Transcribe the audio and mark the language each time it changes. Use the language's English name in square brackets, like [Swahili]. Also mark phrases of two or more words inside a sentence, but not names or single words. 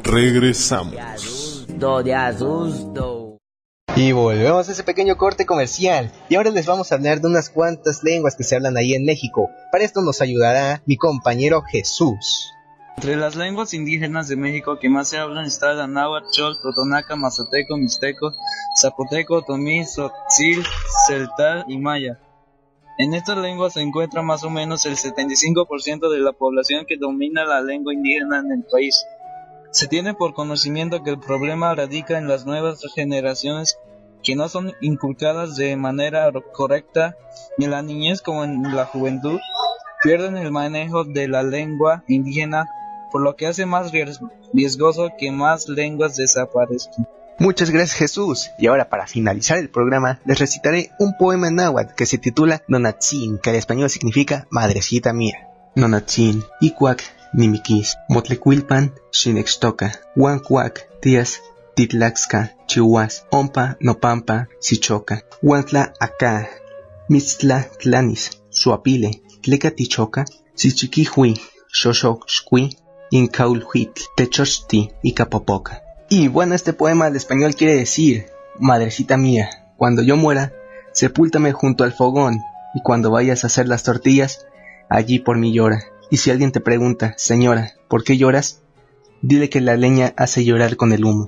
[Spanish] Regresamos. De asusto. Y volvemos a ese pequeño corte comercial. Y ahora les vamos a hablar de unas cuantas lenguas que se hablan ahí en México. Para esto nos ayudará mi compañero Jesús. Entre las lenguas indígenas de México que más se hablan está la náhuatl, chol, totonaca, mazateco, mixteco, zapoteco, otomí, tzotzil, celtal y maya. En estas lenguas se encuentra más o menos el 75% de la población que domina la lengua indígena en el país. Se tiene por conocimiento que el problema radica en las nuevas generaciones que no son inculcadas de manera correcta ni en la niñez como en la juventud, pierden el manejo de la lengua indígena, por lo que hace más riesgoso que más lenguas desaparezcan. Muchas gracias, Jesús. Y ahora para finalizar el programa les recitaré un poema náhuatl que se titula Nonatzin, que en español significa Madrecita Mía. [Nahuatl languages] Nonatzin, Icuac, Nimiquis, Motlecuilpan, Xinextoca, Huancuac, Tías, Titlaxca, Chihuas, Ompa, Nopampa, Sichoca, Huantla, Acá, Mitztla, Tlanis, Suapile, Tlecatichoca, Sichiquihui, Xoxoxcui, Incaulhuitl, Techochti y Capopoca. [Spanish] Y bueno, este poema al español quiere decir: Madrecita mía, cuando yo muera, sepúltame junto al fogón, y cuando vayas a hacer las tortillas, allí por mí llora. Y si alguien te pregunta: señora, ¿por qué lloras? Dile que la leña hace llorar con el humo.